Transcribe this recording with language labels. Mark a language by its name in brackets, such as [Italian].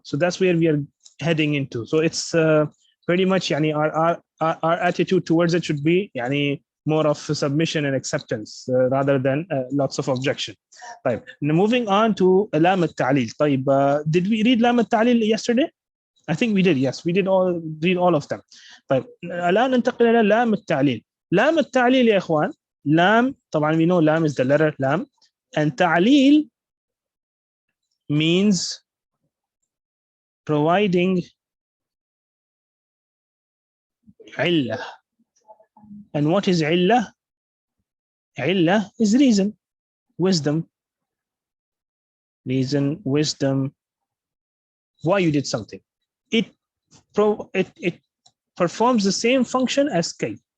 [English] So that's where we are heading into. So it's pretty much our attitude towards it should be more of submission and acceptance rather than lots of objection. طيب, moving on to لام التعليل. طيب, did we read لام التعليل yesterday? I think we did. Yes, we did read all of them. [Arabic] طيب, الآن ننتقل إلى لام التعليل. لام التعليل يا إخوان, لام طبعا [English] we know لام is the letter لام, and تعليل means providing [Arabic] علة. [English] And what is علة? علة is reason, wisdom. Reason, wisdom, why you did something. It performs the same function as kay.